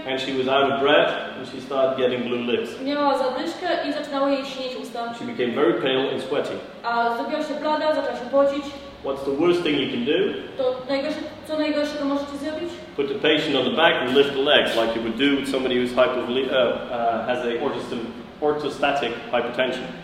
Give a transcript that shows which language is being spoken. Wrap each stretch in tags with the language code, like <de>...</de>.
<en>and she was out of breath, and she started getting blue lips.</en> <pl>miała zadyszkę i zaczynało jej śnieć usta.</pl> <en>She became very pale and sweaty.</en> <pl>A zrobiła się blada, zaczęła się pocić.</pl> <en>What's the worst thing you can do?</en> <pl>To co najgorszego możecie zrobić?</pl> <en>Put the patient on the back and lift the legs, like you would do with somebody who's has a orthostatic hypertension.</en>